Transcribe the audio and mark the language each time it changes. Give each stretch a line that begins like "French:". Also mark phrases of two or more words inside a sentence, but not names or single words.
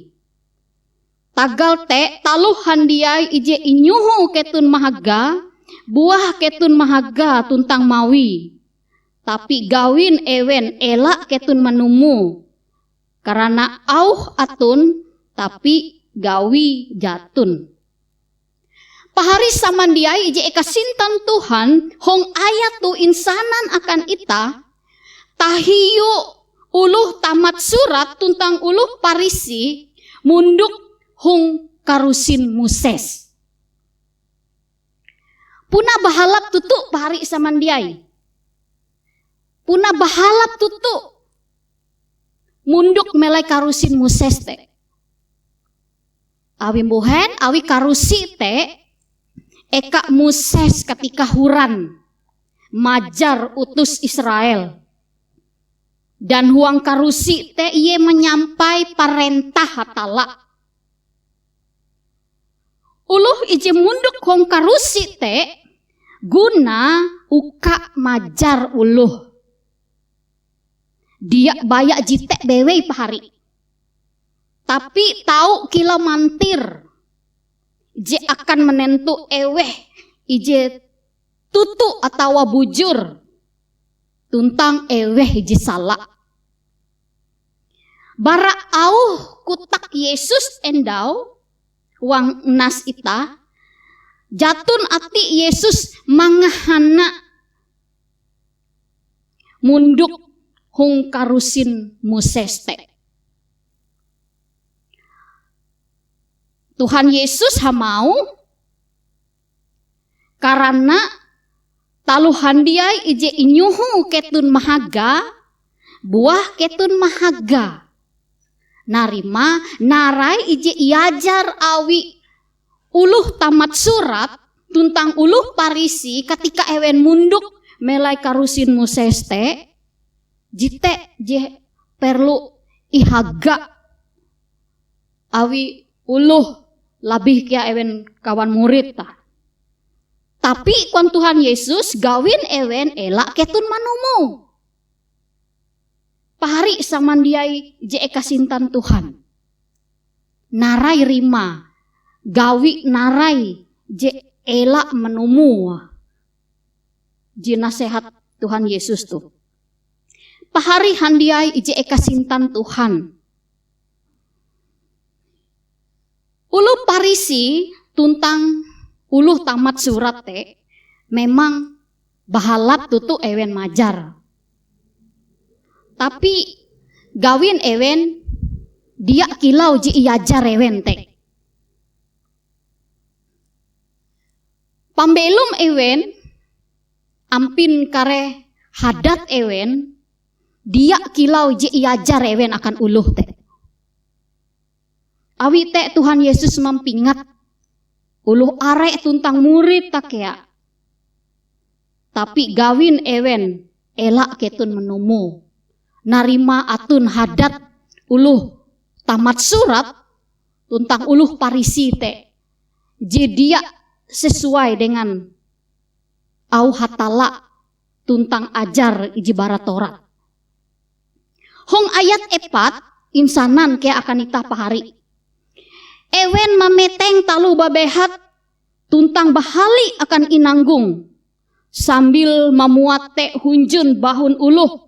Ngaju: Tagal te taluh handiai ije inyuhu ketun mahaga, buah ketun mahaga tuntang mawi. Tapi gawin ewen elak ketun manumu. Karena auh atun tapi gawi jatun. Pahari samandiai ije ekasintan Tuhan hong ayat tu insanan akan ita tahiyu uluh tamat surat tuntang uluh Parisi munduk hong karusin Moses. Puna bahalap tutu pahari samandiai. Puna bahalap tutu munduk melai karusin Moses te. Awi buhen awi karusi te eka Moses ketika huran majar utus Israel dan huang karusi te iye menyampai parentah hatala uluh ije munduk huang karusi te guna uka majar uluh dia bayak jitek bewei pahari tapi tahu kila mantir je akan menentu eweh ije tutu atau bujur tuntang eweh ije salah. Bara auh kutak Yesus endau wang nas ita jatun ati Yesus mangahana munduk hung karusin Moses te. Tuhan Yesus hamau karena taluhan dia ije inyuhu ketun mahaga buah ketun mahaga narima narai ije iajar awi uluh tamat surat tuntang uluh Parisi ketika ewen munduk melai karusin Moses te jite je perlu ihaga awi uluh labih kia ewen kawan murid ta. Tapi kuan Tuhan Yesus gawin ewen elak ketun manumu. Pahari samandiai je ekasintan Tuhan. Narai rima gawi narai je elak manumu. Je nasihat Tuhan Yesus tuh. Pahari handiai je ekasintan Tuhan. Uluh Parisi tuntang uluh tamat surat te memang bahalap tutu ewen majar. Tapi gawin ewen dia kilau ji iajar ewen te. Pambelum ewen ampin kare hadat ewen dia kilau ji iajar ewen akan uluh te. Awi te Tuhan Yesus mempingat uluh arek tuntang murid tak ya Tapi gawin ewen elak ketun menumu. Narima atun hadat uluh tamat surat tuntang uluh parisi te. Jadi dia
Indonesian: sesuai dengan
Ngaju: au hatala tuntang ajar iji bara Torat. Hong ayat 4 insanan ke akan itah pahari. Ewen mameteng talu babehat tuntang bahali akan inanggung sambil memuat te hunjun bahun uluh.